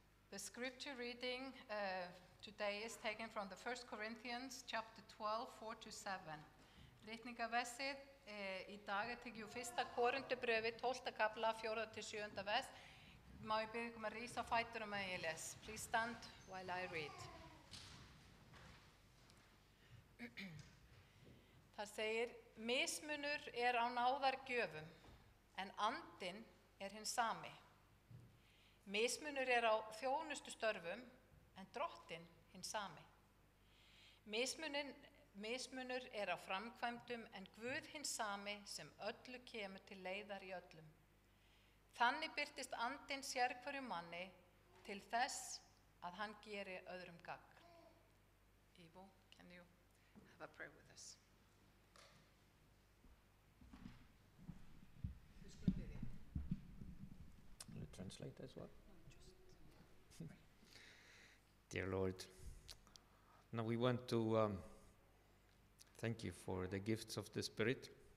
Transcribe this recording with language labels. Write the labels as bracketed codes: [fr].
[en] The scripture reading today is taken from the 1 Corinthians chapter 12, 4-7. [is] Ritningaversið í dag er tekið úr 1. Korinthubrefi 12. kapla 4-7. vers. Má ég byrja ykkur að rísa á fætur meðan ég les. [en] Please stand while I read. [is] Það segir, mismunur er á náðargjöfum, en andinn er hinn sami. Mismunur er á þjónustustörfum, en drottinn hinn sami. Mismunur er á framkvæmdum, en Guð hinn sami sem öllu kemur til leiðar í öllum. Þannig birtist andinn sérhverju manni til þess að hann geri öðrum gagn. [en] Ivo, can you have a prayer with us? Will you translate as well? Dear Lord, now we want to thank you for the gifts of the Spirit.